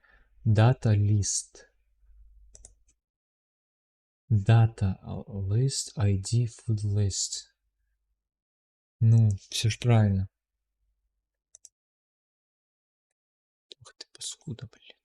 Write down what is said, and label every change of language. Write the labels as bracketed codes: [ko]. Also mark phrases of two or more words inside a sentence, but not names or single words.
[en] Data list. Data list, ID, food list. [ru] Ну, все же правильно. Ух ты, паскуда, блядь.